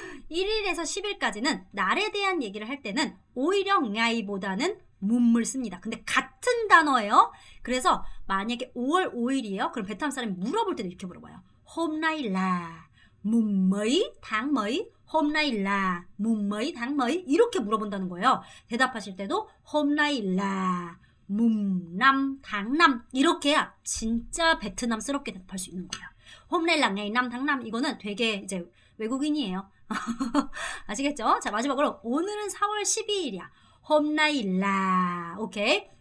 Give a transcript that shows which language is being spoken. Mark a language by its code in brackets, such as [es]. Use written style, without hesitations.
[ko] 1일에서 10일까지는 날에 대한 얘기를 할 때는 오히려 ngày 보다는 뭄을 씁니다. 근데 같은 단어예요. 그래서 만약에 5월 5일이에요. 그럼 베트남 사람이 물어볼 때도 이렇게 물어봐요. [vi] Hôm nay là mùng mấy tháng mấy? Hôm nay là mùng mấy tháng mấy? [ko] 이렇게 물어본다는 거예요. 대답하실 때도 [vi] Hôm nay là mùng 5 tháng 5 [ko] 이렇게 해야 진짜 베트남스럽게 대답할 수 있는 거예요. [vi] Hôm nay là ngày 5 tháng 5 [ko] 이거는 되게 이제 외국인이에요. 아시겠죠? 자, 마지막으로 오늘은 4월 12일이야. [vi] Hôm nay là 오케이.